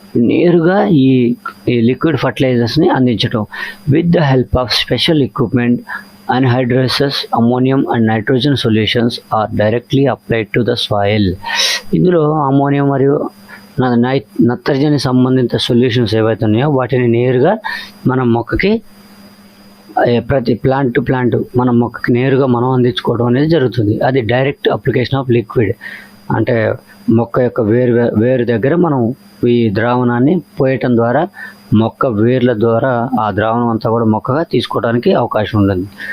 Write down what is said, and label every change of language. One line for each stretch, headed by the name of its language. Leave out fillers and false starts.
Telugu: నేరుగా ఈ లిక్విడ్ ఫర్టిలైజర్స్ని అందించడం
English: With the help of special equipment. Anhydrous ammonium and nitrogen solutions are directly applied to the soil.
Telugu: ఇందులో ammonium మరియు నత్రజని సంబంధిత సొల్యూషన్స్ ఏవైతే ఉన్నాయో వాటిని నేరుగా మనం మొక్కకి ప్రతి ప్లాంట్ టు ప్లాంట్ మన మొక్కకి నేరుగా మనం అందించుకోవడం అనేది జరుగుతుంది. అది డైరెక్ట్ అప్లికేషన్ ఆఫ్ లిక్విడ్, అంటే మొక్క యొక్క వేరు దగ్గర మనం ఈ ద్రావణాన్ని పోయటం ద్వారా మొక్క వేర్ల ద్వారా ఆ ద్రావణం అంతా కూడా మొక్కగా తీసుకోవడానికి అవకాశం ఉంటుంది.